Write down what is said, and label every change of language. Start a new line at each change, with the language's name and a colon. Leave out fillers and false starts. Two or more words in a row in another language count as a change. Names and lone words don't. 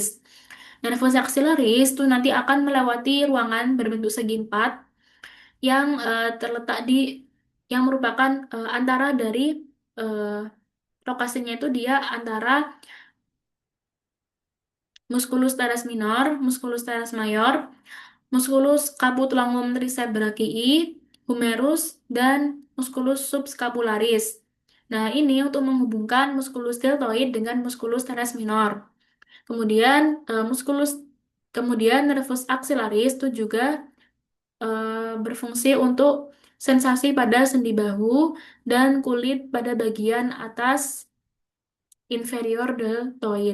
Latin: Nervus aksilaris
Indonesian: itu nanti akan melewati ruangan berbentuk segi empat yang terletak yang merupakan antara dari eh, lokasinya itu dia antara
Latin: musculus teres minor, musculus teres mayor, musculus capitulum tricebrachii,
Indonesian: humerus, dan
Latin: musculus subscapularis.
Indonesian: Nah, ini untuk menghubungkan
Latin: musculus deltoid
Indonesian: dengan
Latin: musculus teres minor.
Indonesian: Kemudian kemudian
Latin: nervus axillaris
Indonesian: itu juga berfungsi untuk sensasi pada sendi bahu dan kulit pada bagian atas inferior deltoid.